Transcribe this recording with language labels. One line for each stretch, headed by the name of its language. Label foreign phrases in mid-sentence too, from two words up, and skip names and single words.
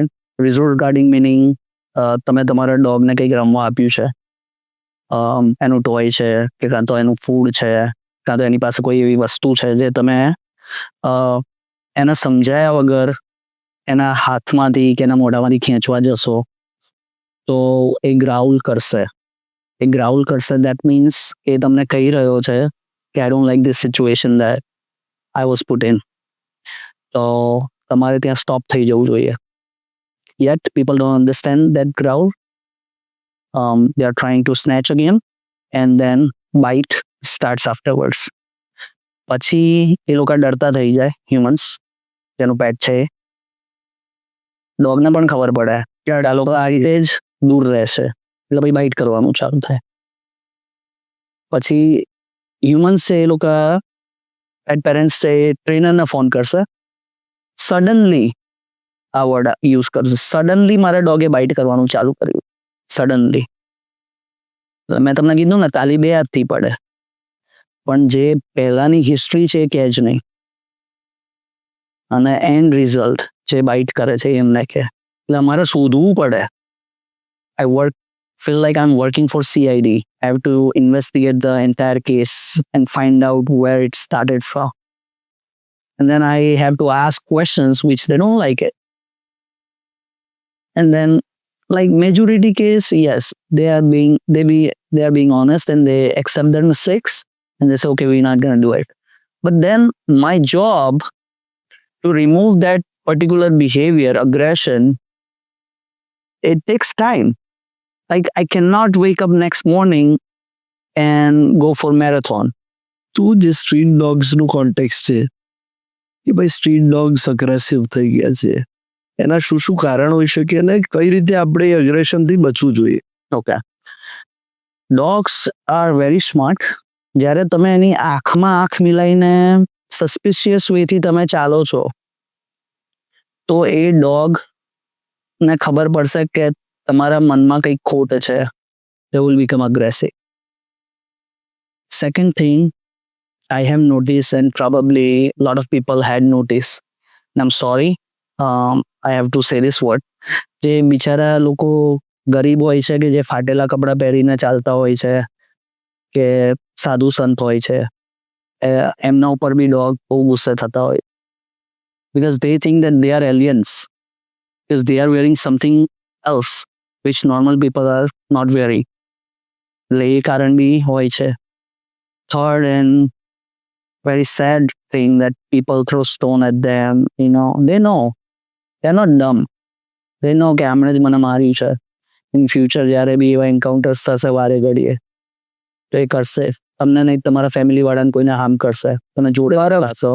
English: resource guarding meaning
Gujarati: તમે તમારા ડોગને કંઈક રમવા આપ્યું છે, એનું ટોય છે, કે કાં તો એનું ફૂડ છે, કાં તો એની પાસે કોઈ એવી વસ્તુ છે જે તમે એને સમજાયા વગર એના હાથમાંથી કે એના મોઢામાંથી ખેંચવા જશો તો એ ગ્રાઉલ કરશે. એ ગ્રાઉલ કરશે
English: that means
Gujarati: એ તમને કહી રહ્યો છે કે
English: I don't like this situation that I was put in.
Gujarati: તો તમારે ત્યાં સ્ટોપ થઈ જવું જોઈએ.
English: Yet people don't understand that growl. They are trying to snatch again and then bite starts afterwards.
Gujarati: પછી એ લોકો ડરતા થઈ જાય, હ્યુમન્સ જેનું પેટ છે. ડોગને પણ ખબર પડે કે આ લોકો આ રીતે જ દૂર રહેશે, એટલે પછી બાઇટ કરવાનું ચાલુ થાય. પછી હ્યુમન્સ છે એ લોકો
English: pet parents
Gujarati: છે એ ટ્રેનરને ફોન કરશે, સડનલી આ
English: word use
Gujarati: કરશે, સડનલી મારા ડોગે બાઇટ કરવાનું ચાલુ કર્યું, સડનલી. મેં તમને કીધું ને તાલી 2 હાથથી પડે, પણ જે પહેલાની હિસ્ટ્રી છે એ કહે જ નહીં, અને
English: end result
Gujarati: જે બાઇટ કરે છે એમને કહે. એટલે અમારે શોધવું પડે.
English: I feel like I'm working for CID. I have to investigate the entire case and find out where it started from. And then I have to ask questions which they don't like it. And then, like majority case, yes, they are being honest and they accept their mistakes and they say, okay, we're not gonna do it. But then my job to remove that particular behavior, aggression, it takes time. Like I cannot wake up next morning and go for marathon.
Gujarati: તું જે સ્ટ્રીટ ડોગ્સનું કોન્ટેક્સ્ટ છે કે ભાઈ
English: street dogs
Gujarati: અગ્રેસિવ થઈ ગયા છે, એના શું કારણ હોઈ શકે અને કઈ રીતે આપણે એ અગ્રેશનથી બચવું જોઈએ?
English: Okay. Dogs are very smart.
Gujarati: જ્યારે તમે એની આંખમાં આંખ મિલાઈને સસ્પિશિયસ વેથી તમે ચાલો છો તો એ ડોગને ખબર પડશે કે તમારા મનમાં કંઈક ખોટ છે.
English: They will become aggressive. Second thing I have noticed, and probably a lot of people had noticed, and I'm sorry, I have to say this word,
Gujarati: જે બિચારા લોકો ગરીબ હોય છે કે જે ફાટેલા કપડાં પહેરીને ચાલતા હોય છે કે સાધુ સંત હોય છે, એમના ઉપર બી ડોગ બહુ ગુસ્સે થતા હોય,
English: because they think that they are aliens, because they are wearing something else which normal people are not wearing.
Gujarati: એટલે એ કારણ બી હોય છે.
English: Third and very sad thing that people throw stone at them, they know, they're not dumb. They know
Gujarati: કે આમણે જ મને માર્યું છે.
English: in future
Gujarati: જ્યારે બી એવા એન્કાઉન્ટર્સ થશે વારે ઘડીએ તો એ કરશે, તમને નહીં તમારા ફેમિલી વાળાને કોઈને હાર્મ કરશે, તમે જોડે રાખશો.